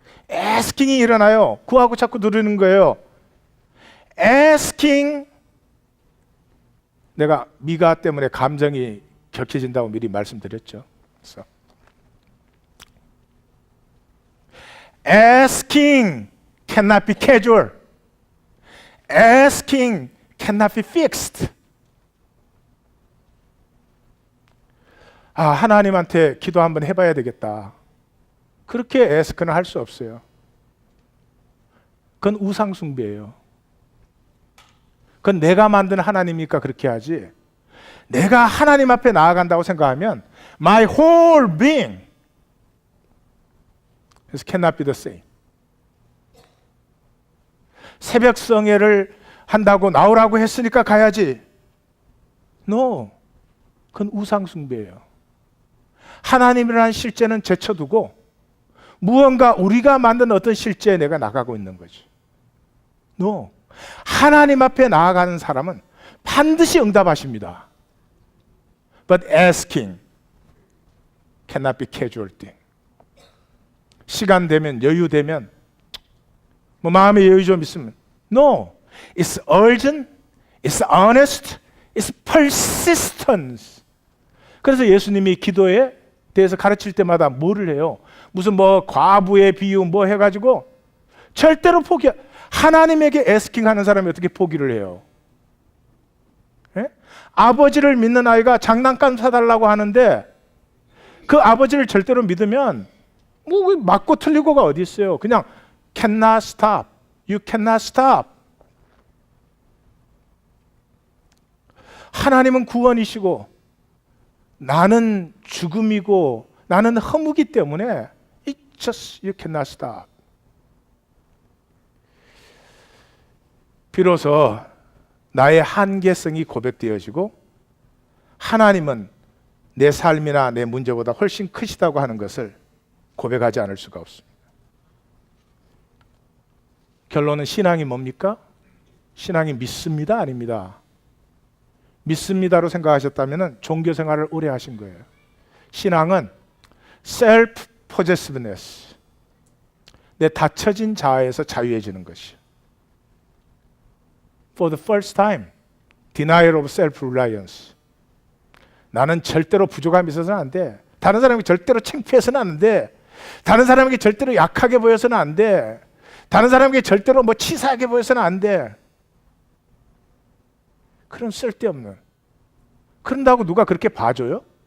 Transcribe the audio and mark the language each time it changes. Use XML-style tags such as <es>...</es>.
<ko>asking이 일어나요. 구하고 자꾸 누르는 거예요.</ko> <en>asking.</en> <ko>내가 미가 때문에 감정이 격해진다고 미리 말씀드렸죠. 그래서</ko> <en>asking cannot be casual. Asking cannot be fixed.</en> <ko>하나님한테 기도 한번 해봐야 되겠다. 그렇게 ask는 할 수 없어요. 그건 우상숭배예요. 그건 내가 만든 하나님이니까 그렇게 하지, 내가 하나님 앞에 나아간다고 생각하면</ko> <en>my whole being cannot be the same.</en> <ko>새벽 성회를 한다고 나오라고 했으니까 가야지. No. 그건 우상숭배예요. 하나님이라는 실제는 제쳐두고 무언가 우리가 만든 어떤 실제에 내가 나가고 있는 거지.</ko> <en>No.</en> <ko>하나님 앞에 나아가는 사람은 반드시 응답하십니다.</ko> <en>But asking cannot be casual thing.</en> <ko>시간 되면, 여유 되면, 마음의 여유 좀 있으면.</ko> <en>No. It's urgent, it's honest, it's persistence.</en> <ko>그래서 예수님이 기도에 대해서 가르칠 때마다 뭐를 해요? 무슨 과부의 비유 해가지고 절대로 하나님에게 에스킹 하는 사람이 어떻게 포기를 해요? 예? 아버지를 믿는 아이가 장난감 사달라고 하는데 그 아버지를 절대로 믿으면 맞고 틀리고가 어디 있어요? 그냥</ko> <en>cannot stop, you cannot stop.</en> <ko>하나님은 구원이시고 나는 죽음이고 나는 허무기 때문에</ko> <en>it just you cannot stop.</en> <ko>비로소 나의 한계성이 고백되어지고 하나님은 내 삶이나 내 문제보다 훨씬 크시다고 하는 것을 고백하지 않을 수가 없습니다. 결론은 신앙이 뭡니까? 신앙이 믿습니다? 아닙니다. 믿습니다로 생각하셨다면 종교 생활을 오래 하신 거예요. 신앙은 self-possessiveness, 내 닫혀진 자아에서 자유해지는 것이요.</ko> <en>For the first time, denial of self-reliance.</en> <ko>나는 절대로 부족함이 있어서는 안 돼. 다른 사람에게 절대로 창피해서는 안 돼. 다른 사람에게 절대로 약하게 보여서는 안 돼. 다른 사람에게 절대로 치사하게 보여서는 안 돼. 그런 쓸데없는. 그런다고 누가 그렇게 봐줘요?</ko>